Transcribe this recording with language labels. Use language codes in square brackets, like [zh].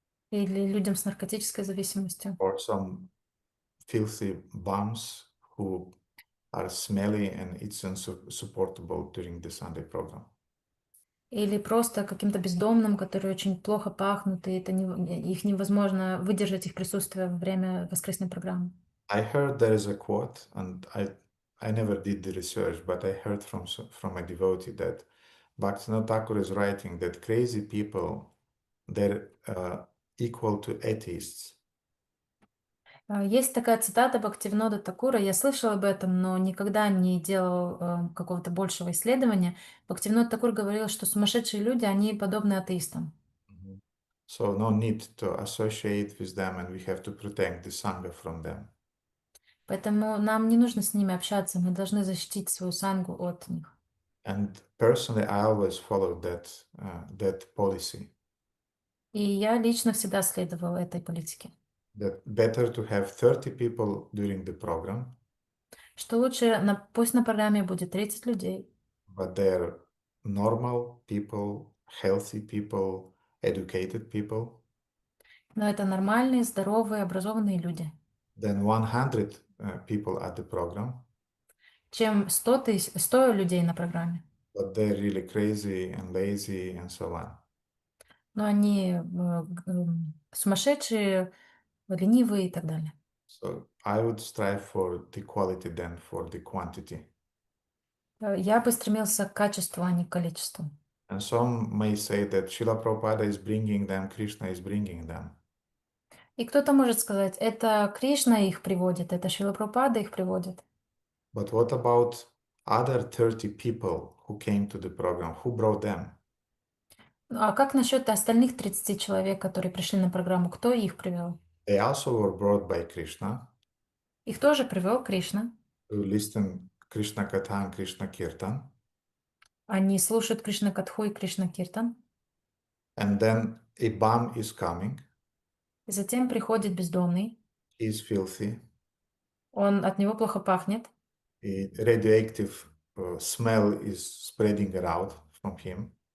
[ru] или людям с наркотической зависимостью, [en] or some filthy bums who are smelly and it's insupportable during the Sunday program. [ru] или просто каким-то бездомным, которые очень плохо пахнут, и их невозможно выдержать их присутствие во время воскресной программы. [en] I heard there is a quote, and I never did the research, but I heard from a devotee that Bhaktivinoda Thakur is writing that crazy people, they're equal to atheists. [ru] Есть такая цитата Бхактивинода Такура, я слышала об этом, но никогда не делал какого-то большего исследования. Бхактивинод Такур говорил, что сумасшедшие люди, они подобны атеистам. [en] So no need to associate with them, and we have to protect the Sangha from them. [ru] Поэтому нам не нужно с ними общаться, мы должны защитить свою сангу от них. [en] And personally, I always followed that policy. [ru] И я лично всегда следовала этой политике. [en] That better to have 30 people during the program, [ru] Что лучше, пусть на программе будет 30 людей, [en] but they're normal people, healthy people, educated people, [ru] но это нормальные, здоровые, образованные люди, [en] then 100 people at the program, [ru] чем 100 людей на программе. [en] but they're really crazy and lazy and so on. [ru] Но они сумасшедшие, ленивые и так далее. [en] So I would strive for the quality than for the quantity. [ru] Я бы стремился к качеству, а не к количеству. [en] And some may say that Srila Prabhupada is bringing them, Krishna is bringing them. [ru] И кто-то может сказать, это Кришна их приводит, это Шрила Прабхупада их приводит. [en] But what about other 30 people who came to the program? Who brought them? [ru] А как насчет остальных 30 человек, которые пришли на программу? Кто их привел? [en] They also were brought by Krishna [ru] Их тоже привел Кришна. [en] to listen Krishna Katha and Krishna Kirtan. [ru] Они слушают Кришна Катху и Кришна Киртан. [en] And then a bum is coming. [ru] И затем приходит бездомный. [en] He is filthy. [ru] От него плохо пахнет. [en] A radioactive smell is spreading around from him.